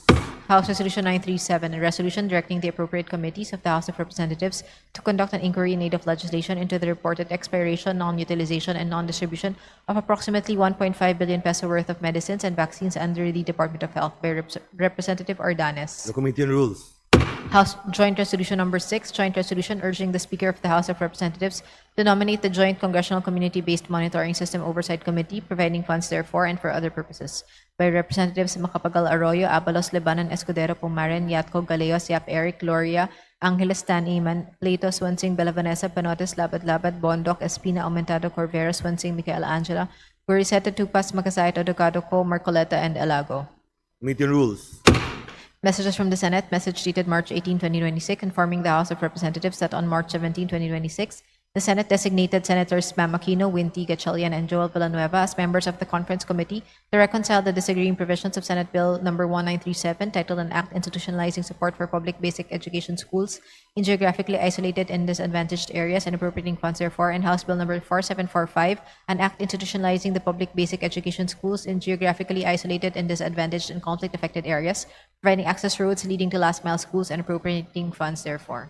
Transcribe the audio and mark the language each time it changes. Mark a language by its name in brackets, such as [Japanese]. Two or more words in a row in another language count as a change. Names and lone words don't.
[English] House Resolution 937, a resolution directing the appropriate committees of the House of Representatives to conduct an inquiry in aid of legislation into the reported expiration, non-utilization, and non-distribution of approximately 1.5 billion peso worth of medicines and vaccines under the Department of Health. By Representative Ordanes. The Committee on Rules. House Joint Resolution Number 6, joint resolution urging the Speaker of the House of Representatives to nominate the Joint Congressional Community-Based Monitoring System Oversight Committee, providing funds therefore and for other purposes. By Representatives Macapagal Arroyo, Abalos, Lebanon, Escudero, Pumaren, Yatco, Galeos, Yap Eric, Gloria, Angeles Tan Iman, Plato, Swansing, Belavanesa, Panotes, Labad, Bondoc, Espina, Aumentado, Corvera, Swansing, Michael Angela, Guriseta, Tupas, Makasayat, Odocado, Co, Marcoleta, and Elago. Committee on Rules. Messages from the Senate, message dated March 18, 2026, informing the House of Representatives that on March 17, 2026, The Senate designated Senators Pam Aquino, Winty Gatchalian, and Joel Villanueva as members of the Conference Committee to reconcile the disagreeing provisions of Senate Bill number 1937, titled An Act Institutionalizing Support for Public Basic Education Schools in Geographically Isolated and Disadvantaged Areas and Appropriating Funds Therefore, and House Bill number 4745, An Act Institutionalizing the Public Basic Education Schools in Geographically Isolated and Disadvantaged and Conflict-Affected Areas, providing access roads leading to last-mile schools and appropriating funds therefore.